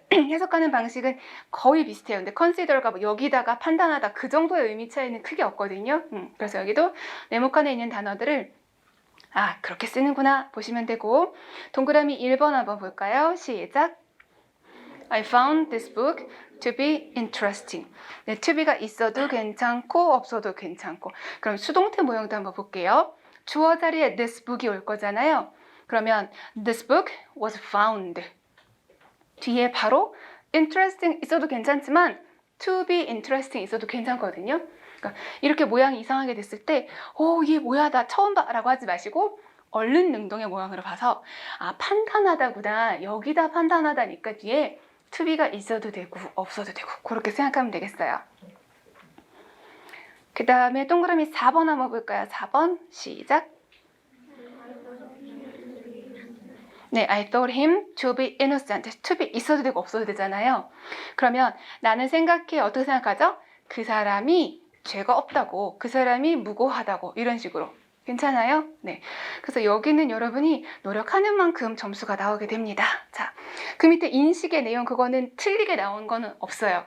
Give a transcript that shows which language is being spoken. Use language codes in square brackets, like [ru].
[ko] 해석하는 방식은 거의 비슷해요. 근데 consider가 뭐 여기다가 판단하다 그 정도의 의미 차이는 크게 없거든요. 그래서 여기도 네모칸에 있는 단어들을 그렇게 쓰는구나 보시면 되고 동그라미 1번 한번 볼까요? 시작. [en] I found this book to be interesting. [ko] 네, to be가 있어도 괜찮고 없어도 괜찮고. 그럼 수동태 모형도 한번 볼게요. 주어 자리에 this book이 올 거잖아요. [en] 그러면 this book was found. [ko] 뒤에 바로 interesting 있어도 괜찮지만 [en] to be interesting [ko] 있어도 괜찮거든요. 그러니까 이렇게 모양이 이상하게 됐을 때 이게 뭐야 나 처음 봐 라고 하지 마시고 얼른 능동의 모양으로 봐서 판단하다구나 여기다 판단하다니까 뒤에 to be가 있어도 되고 없어도 되고 그렇게 생각하면 되겠어요. 그 다음에 동그라미 4번 한번 볼까요? 4번 시작. [en] 네, I thought him to be innocent. [ko] to be 있어도 되고 없어도 되잖아요. 그러면 나는 생각해 어떻게 생각하죠? 그 사람이 죄가 없다고, 그 사람이 무고하다고 이런 식으로. 괜찮아요? 네. 그래서 여기는 여러분이 노력하는 만큼 점수가 나오게 됩니다. 자, 그 밑에 인식의 내용 그거는 틀리게 나온 거는 없어요.